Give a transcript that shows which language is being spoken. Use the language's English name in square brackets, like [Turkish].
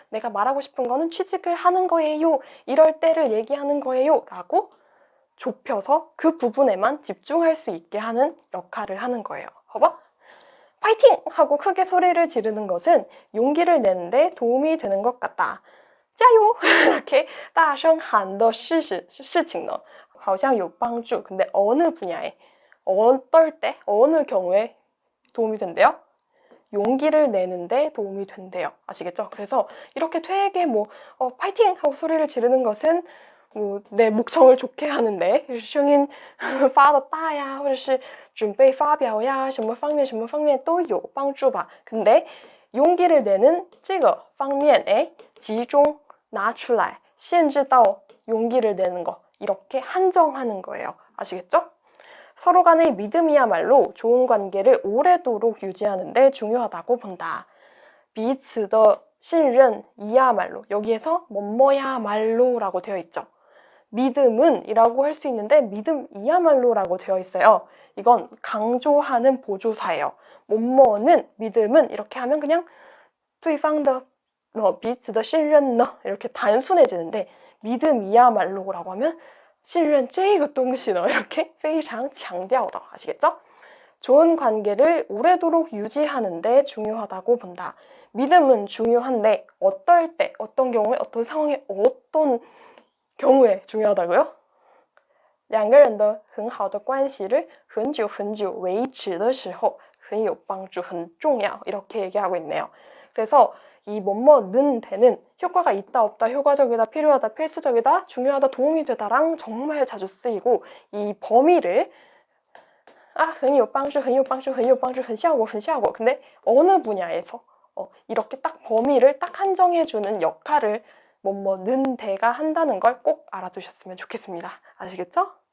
[Korean] 내가 말하고 싶은 거는 취직을 하는 거예요. 이럴 때를 얘기하는 거예요. 라고 좁혀서 그 부분에만 집중할 수 있게 하는 역할을 하는 거예요. 봐봐. 파이팅! 하고 크게 소리를 지르는 것은 용기를 내는데 도움이 되는 것 같다. [Chinese] 加油! 이렇게 大声喊的事情呢好像有帮助. [Korean] 근데 어느 분야에, 어떨 때, 어느 경우에 도움이 된대요? 용기를 내는데 도움이 된대요. 아시겠죠? 그래서 이렇게 되게 파이팅! 하고 소리를 지르는 것은 뭐 내 목청을 좋게 하는데 [Chinese] 声音发的大呀或者是准备发表呀什么方面都有帮助吧 [Korean] 근데 용기를 내는 [Chinese] 这个方面 [Korean] 에 [Chinese] 集中拿出来限制到 [Korean] 용기를 내는 거 이렇게 한정하는 거예요. 아시겠죠? 서로 간의 믿음이야말로 좋은 관계를 오래도록 유지하는 데 중요하다고 본다. [Chinese] 彼此的信任 [Korean] 이야말로 여기에서 뭐뭐야말로라고 되어 있죠. 믿음은 이라고 할 수 있는데 믿음이야말로라고 되어 있어요. 이건 강조하는 보조사예요. 뭐뭐는 믿음은 이렇게 하면 그냥 [Chinese] 对方的彼此的信任呢 [Korean] 이렇게 단순해지는데 믿음이야말로라고 하면 [Chinese] 信任这个东西呢 [Korean] 이렇게 [Chinese] 非常强调的 [Korean] 아시겠죠? 좋은 관계를 오래도록 유지하는데 중요하다고 본다. 믿음은 중요한데 어떨 때, 어떤 경우에, 어떤 상황에, 어떤 경우에 중요하다고요? [Chinese] 两个人的很好的关系를很久很久维持的时候很有帮助,很重要 이렇게 얘기하고 있네요. [Korean] 그래서 이 뭐뭐는 되는 효과가 있다 없다 효과적이다 필요하다 필수적이다 중요하다 도움이 되다랑 정말 자주 쓰이고 이 범위를 [Chinese] 很有帮助很有帮助很有帮助很效果很效果 [Korean] 근데 어느 분야에서 이렇게 딱 범위를 딱 한정해주는 역할을 뭐뭐는 대가 한다는 걸 꼭 알아두셨으면 좋겠습니다. 아시겠죠?